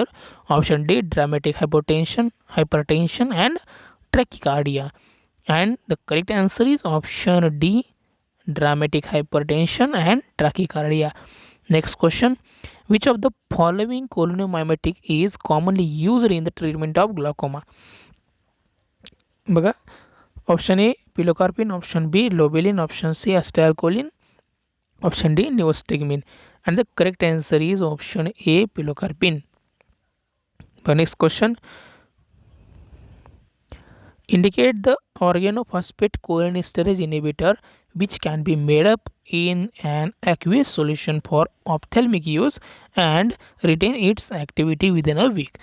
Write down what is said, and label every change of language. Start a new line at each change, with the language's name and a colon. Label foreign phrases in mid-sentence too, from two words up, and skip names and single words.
English: Option D dramatic hypertension and tachycardia. And the correct answer is option D dramatic hypertension and tachycardia. Next question. Which of the following cholinomimetic is commonly used in the treatment of glaucoma?
Marathi: बघा.
English: option A pilocarpine, option B lobeline, option C acetylcholine, option D neostigmine. And the correct answer is option A pilocarpine. The next question. Indicate the organophosphate cholinesterase inhibitor which can be made up in an aqueous solution for ophthalmic use and retain its activity within a week.